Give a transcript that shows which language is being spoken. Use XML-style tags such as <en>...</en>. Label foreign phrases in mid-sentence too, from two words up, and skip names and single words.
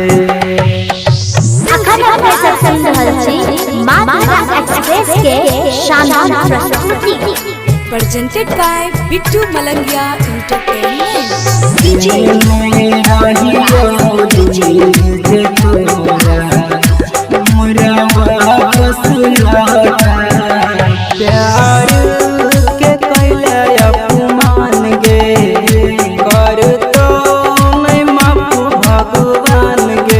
<mai>अखंड अपने सब सुन रहल छी माँ दुर्गा एक्सप्रेस के शानदार प्रस्तुति की।</mai> <en>Presented by Bittu Malangia Entertainment.</en> <mai>प्यार के कैले अपमान गे कर तो नहीं माफू भगवान गे।</mai>